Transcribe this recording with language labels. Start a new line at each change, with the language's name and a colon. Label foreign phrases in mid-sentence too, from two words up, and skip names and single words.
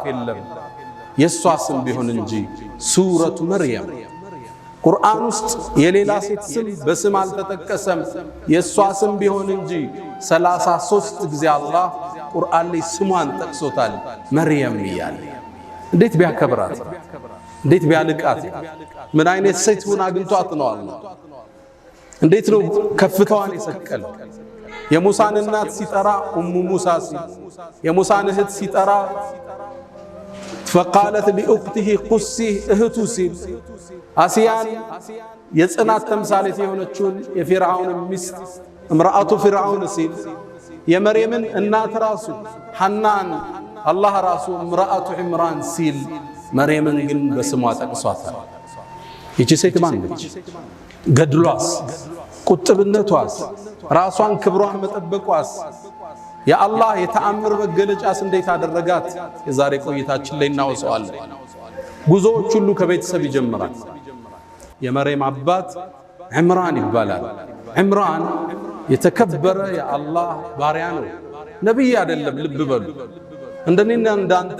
Amharic: የለም የሷ ስም ቢሆን እንጂ ሱረቱ መርየም ቁርአን ውስጥ የሌላ ሴት ስም በስም አልተጠቀሰም የሷ ስም ቢሆን እንጂ 33 ጊዜ አላህ ቁርአን ላይ ስሟን ጠቅሶታል መርየም ይያል። እንዴት ቢያከብራት እንዴት ቢያልቃት ምን አይነት ሴት ሆና አግኝቷት ነው አላህ እንዴት ነው ከፍታዋን የሰቀለ የሙሳን እናት ሲጠራ ኡሙ ሙሳ ሲል የሙሳን እህት ሲጠራ
Arabic: فقالت لأخته قصي
Amharic: እህቱ ሲል አሲያን የጽናት ተምሳሌት የሆነችውን የፊርዓውን ሚስት
Arabic: امرأة فرعون
Amharic: ሲል የመርየምን እናት ራሱ ሐናን አላህ ራሱ
Arabic: امرأة عمران
Amharic: ሲል መርየምን ግን በስሟ ጠቅሷታል። ይቺ ሴት ማን ነች? ገድሏስ፣ ቁጥብነቷስ፣ ራሷን ክብሯን መጠበቋስ የአላህ የተአምር መገለጫስ እንዴት አደረጋት? የዛሬ ቆይታችን ላይ እናወሳዋለን። ጉዞዎች ሁሉ ከቤተሰብ ይጀምራል። የመርየም አባት ዒምራን ይባላል። ዒምራን የተከበረ የአላህ ባሪያ ነው፣ ነብይ አይደለም። ልብ በሉ፣ እንደኔና እንዳንተ